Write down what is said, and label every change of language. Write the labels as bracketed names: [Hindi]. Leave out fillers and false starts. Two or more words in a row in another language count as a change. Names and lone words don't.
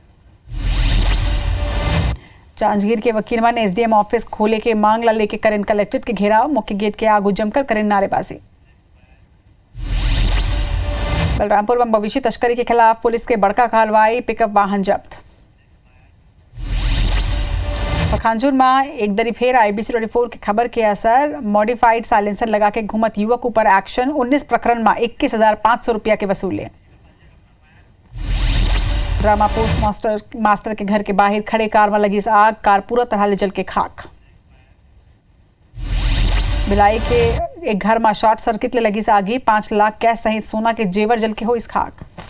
[Chhattisgarhi] जांजगीर के वकील मन SDM ऑफिस खोले के मांग ला लेके करेन कलेक्ट्रेट के घेराव मुख्य गेट के आगू जमकर करेन नारेबाजी। बलरामपुर में मवेशी तस्करी के खिलाफ पुलिस के बड़का कार्रवाई पिकअप वाहन जब्त। पखानजूर में एक दरी फेर IBC 24 की खबर के असर मॉडिफाइड साइलेंसर लगा के घूमत युवक ऊपर एक्शन 19 प्रकरण में 21,500 रुपया के वसूले। ड्रामा पोस्ट मास्टर के घर के बाहर खड़े कार में लगी आग कार पूरा तरह ले जल के खाक। भिलाई के एक घर में शॉर्ट सर्किट ले लगी आगी 5 लाख कैश सहित सोना के जेवर जल के हो इस खाक।